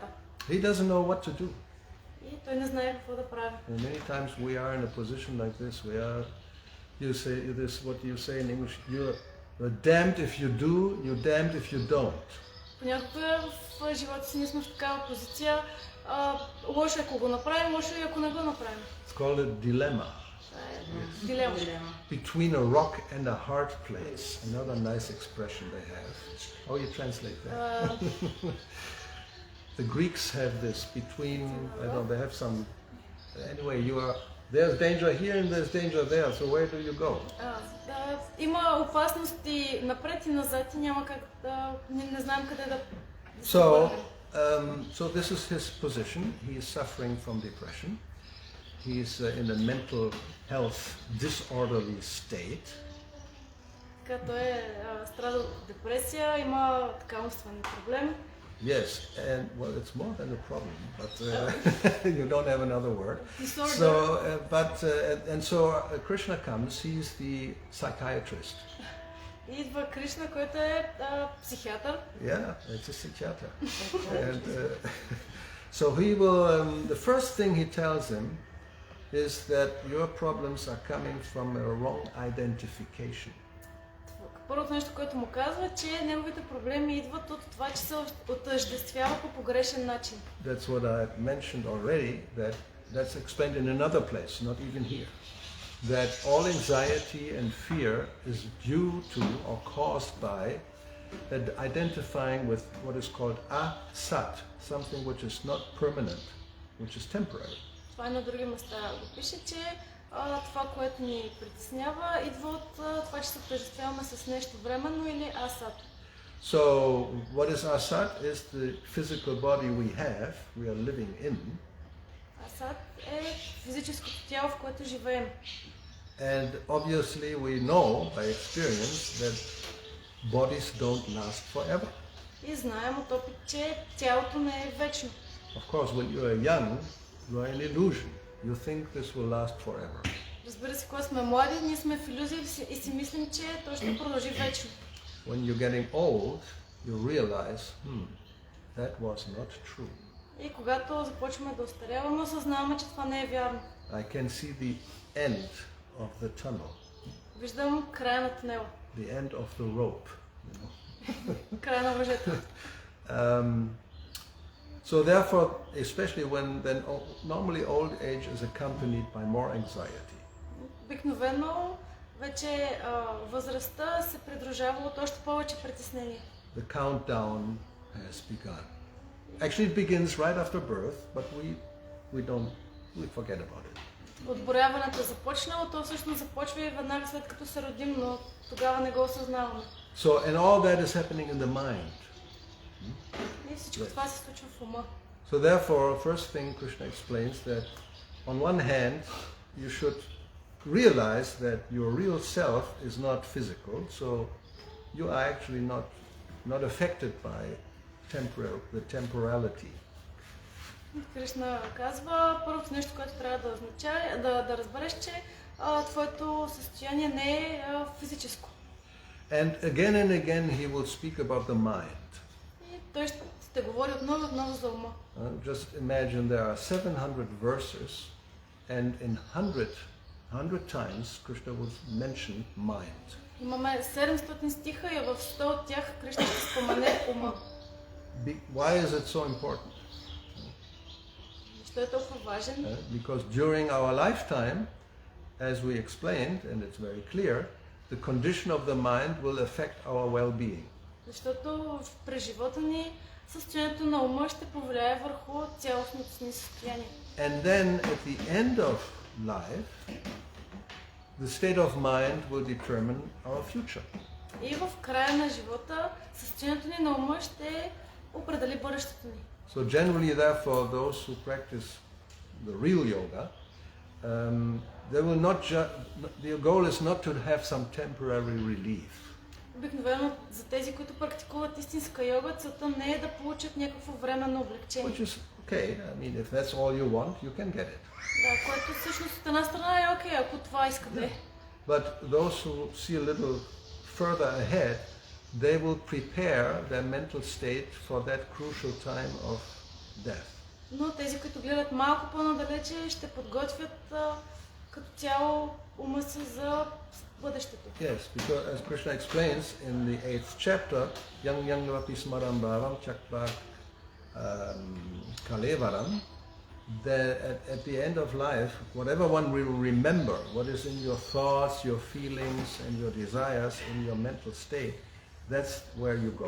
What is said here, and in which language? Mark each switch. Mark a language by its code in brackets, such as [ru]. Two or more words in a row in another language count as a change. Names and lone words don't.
[en] He doesn't know what to do. [bg] И той не знае какво да прави. [en] And many times we are in a position like this. We are, you say this, what you say in English, you're damned if you do, you're damned if you don't. [bg] Понякога в живота си ние сме в такава позиция. Лошо е ако го направим, лошо е ако не го направим. [en] It's called a dilemma. [bg] Дилема. [en] Between a rock and a hard place. Another nice expression they have. Oh, you translate that. The Greeks have this between, I don't know, they have some, anyway, there's danger here and there's danger there, so where do you go? [bg] Има опасности напред и назад и няма как да, не знаем къде да [en] So this is his position. He is suffering from depression. He is in a mental health disorderly state. [bg] Така той страда от депресия, има така умствени проблеми. [en] Yes, and well, it's more than a problem, but you don't have another word. So, Krishna comes. He's the psychiatrist. [bg] Идва Кришна, който е психиатър. [en] Yeah, it's a psychiatrist. And so he will. The first thing he tells him is that your problems are coming from a wrong identification. [bg] Първото нещо, което му казва, е, че неговите проблеми идват от това, че се отъждествява по погрешен начин. [en] That's what I mentioned already, that's explained in another place, not even here. That all anxiety and fear is due to or caused by identifying with what is called asat, something which is not permanent, which is temporary. [bg] Това е на други места го пише, че това, което ни притеснява, идва от това, че се отъждествяваме с нещо временно или асат. [en] So, what is asat? Is the physical body we are living in. [bg] Асат е физическото тяло, в което живеем. [en] And obviously we know by experience that bodies don't last forever. [bg] И знаем от опит, че тялото не е вечно. [en] Of course, when you are young, you are an illusion. You think this will last forever. [bg] Разбира се, когато сме млади, ние сме в иллюзия и си мислим, че то ще продължи вечно. [en] When you're getting old, you realize, that was not true. [bg] И когато започваме да остаряваме, осъзнаваме, че това не е вярно. [en] I can see the end of the tunnel, [bg] Виждам края на тунела, [en] the end of the rope. [bg] края на въжето. [en] So therefore, especially when then normally old age is accompanied by more anxiety. [bg] Обикновено вече възрастта се придружава от още повече притеснение. [en] The countdown has begun. Actually, it begins right after birth, but we forget about it. [bg] Отборяването е започнало, то всъщност започва и веднага след като се родим, но тогава не го осъзнаваме. [en] So, and all that is happening in the mind. [bg] И всичко това се случва в ума. [en] So therefore, first thing Krishna explains that on one hand, you should realize that your real self is not physical, so you are actually not affected by the temporality. [bg] Кришна казва, първото нещо, което трябва да означава, да разбереш, че твоето състояние не е физическо. [en] And again he will speak about the mind. [bg] И той ще говори отново за ума. [en] Just imagine there are 700 verses, and in 100 times Krishna will mention mind. [bg] Имаме 700 стиха и в 100 от тях Кришна ще спомене ума. [en] Why is it so important? [bg] Защо е толкова важен? [en] Because during our lifetime, as we explained, and it's very clear, the condition of the mind will affect our well-being. [bg] Защото през живота ни състоянието на ума ще повлияе върху цялостното ни състояние. [en] And then at the end of life, the state of mind will determine our future. [bg] И в края на живота състоянието ни на ума ще определи бъдещето ни. [en] So generally, therefore, those who practice the real yoga, their goal is not to have some temporary relief. [bg] Обикновено за тези, които практикуват истинска йога, целта не е да получат някакво временно облегчение. [en] Which is okay. I mean, if that's all you want, you can get it. [bg] Да, което всъщност от една страна е окей, ако това искате. [en] But those who see a little further ahead, they will prepare their mental state for that crucial time of death. [bg] Но тези, които гледат малко по-надалече, ще подготвят като цяло ума си за бъдещето. [en] Yes, because as Krishna explains in the 8th chapter, [sa] यं वापि स्मरन् भावं त्यजत्य कलेवरम्, [en] that at the end of life, whatever one will remember, what is in your thoughts, your feelings, and your desires, in your mental state, that's where you go.